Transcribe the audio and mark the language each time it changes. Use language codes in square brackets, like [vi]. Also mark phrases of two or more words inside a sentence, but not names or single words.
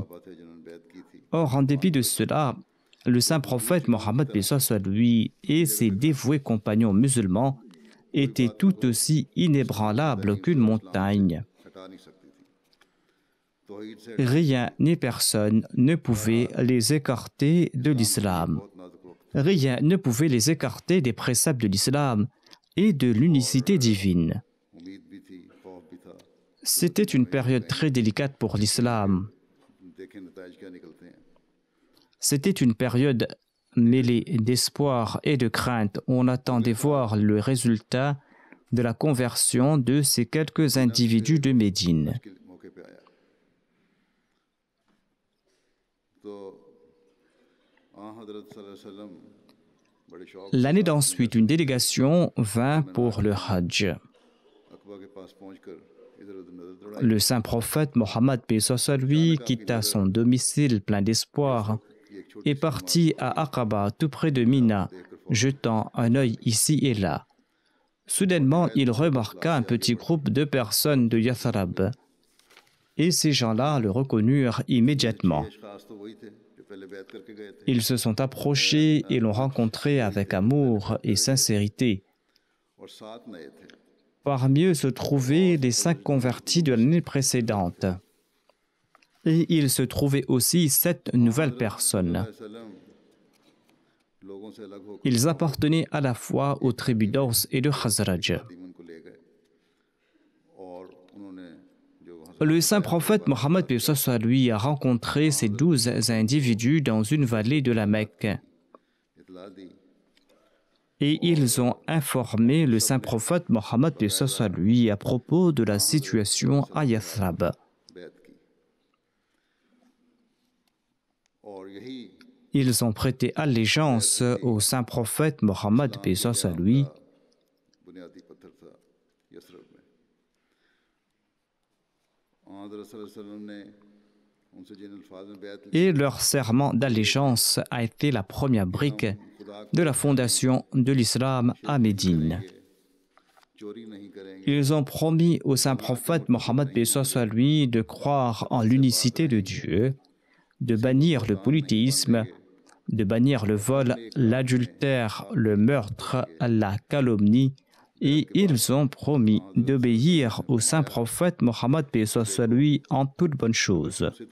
[ur] बात है जिन्होंने बैत की थी [fr] Or, en dépit de cela, le saint prophète Mohammed paix soit lui et ses dévoués compagnons musulmans étaient tout aussi inébranlables qu'une montagne. [ur] हटा नहीं सकती थी। तौहीद से [fr] Rien ni personne ne pouvait les écarter de l'islam. [ur] बहुत नाजुक वक्त [fr] Rien ne pouvait les écarter des préceptes de l'islam et de l'unicité divine. [ur] उम्मीद भी थी खौफ भी था। [fr] C'était une période très délicate pour l'islam. [ur] देखें नताइज क्या निकलते हैं। [fr] C'était une période mêlée d'espoir et de crainte. On attendait voir le résultat de la conversion de ces quelques individus de Médine. [ur] के मौके पे आया तो हज़रत [ar] صلى الله عليه وسلم [ur] बड़े शौक [fr] L'année d'ensuite, une délégation vint pour le Hajj. [ur] अकबा के पास पहुंचकर इधर-उधर नजर दौड़ाई। [fr] Le saint prophète Mohammed paix soit lui quitta son domicile plein d'espoir et partit à Aqaba, tout près de Mina, jetant un œil ici et là. Soudainement, il remarqua un petit groupe de personnes de Yathrab. Et ces gens-là le reconnurent immédiatement. [ur] खास तो वही थे जो पहले बैत करके गए थे [fr] Ils se sont approchés et l'ont rencontré avec amour et sincérité. [ur] और 7 नए थे। [fr] Parmi eux se trouvaient les 5 convertis de l'année précédente. Et il se trouvait aussi 7 nouvelles personnes. [ur] वसल्लम लोगों से अलग होकर [fr] Ils appartenaient à la fois aux tribus d'Aus et de Khazraj. [ur] तीमन को ले गए और उन्होंने जो [fr] Le saint prophète Mohammed paix soit lui a rencontré ces 12 individus dans une vallée de la Mecque. [ur] इतला दी [fr] Et ils ont informé le saint prophète Mohammed paix soit lui à propos de la situation à Yathrab. [ur] बैत की और यही [fr] Ils ont prêté allégeance au saint prophète Mohammed paix soit lui. [ur] बुनियादी पत्थर था यसरब में। हज़रत [ar] صلى الله عليه وسلم [ur] ने उनसे जिन अल्फाज में बैत ली [fr] Et leur serment d'allégeance a été la première brique de la fondation de l'islam à Médine. [ur] चोरी नहीं करेंगे [fr] Ils ont promis au saint prophète Mohammed paix soit lui de croire en l'unicité de Dieu, de bannir le polythéisme, de bannir le vol, l'adultère, le meurtre, la calomnie, et ils ont promis d'obéir au saint prophète Mohammed paix soit sur lui en toutes bonnes choses.